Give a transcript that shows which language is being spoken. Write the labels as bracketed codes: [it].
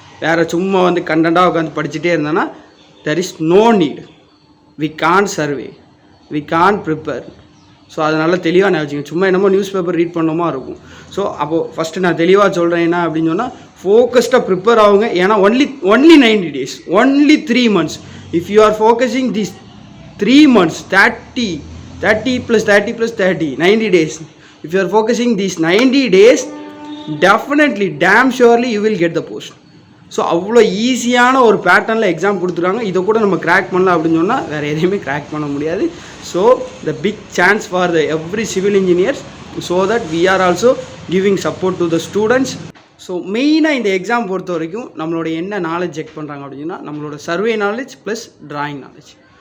[ta] வேறு சும்மா வந்து கண்டென்ட்டாக உட்காந்து படிச்சுட்டே இருந்தோன்னா [en] There is no need. We can't survey, we can't prepare. [ta] So அதனால் தெளிவாக நான் வச்சுக்கோங்க. சும்மா என்னமோ நியூஸ் பேப்பர் ரீட் பண்ணோமா இருக்கும். ஸோ அப்போது ஃபஸ்ட்டு நான் தெளிவாக சொல்கிறேன் என்ன அப்படின்னு சொன்னால் ஃபோக்கஸ்டாக ப்ரிப்பேர் ஆகுங்க. ஏன்னா [en] Only 90 days, only 3 months. If you are focusing this 3 months, 30 + 30 + 30, 90 days. If you are focusing these 90 days, definitely, damn surely you will get the post. [ta] So அவ்வளோ ஈஸியான ஒரு பேட்டர்னில் எக்ஸாம் கொடுத்துருக்காங்க. இதை கூட நம்ம கிராக் பண்ணலாம் அப்படின்னு சொன்னால் வேறு எதையுமே கிராக் பண்ண முடியாது. [en] So the big chance for the every civil engineers, so that we are also giving support to the students. [ta] So மெயினாக இந்த எக்ஸாம் பொறுத்த வரைக்கும் நம்மளோட என்ன நாலேஜ் செக் பண்ணுறாங்க அப்படின்னா நம்மளோட survey knowledge plus drawing knowledge.